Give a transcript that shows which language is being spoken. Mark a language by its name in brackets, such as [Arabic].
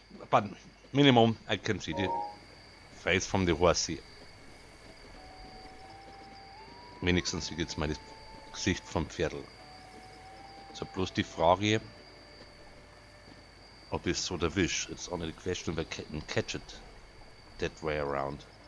[English] But minimum I can see the face from the horsey. [German] Wenigstens sieht jetzt mal das Gesicht vom Pferdl. So bloß die Frage, ob es so der Wish. [English] It's only the question if I can catch it that way around.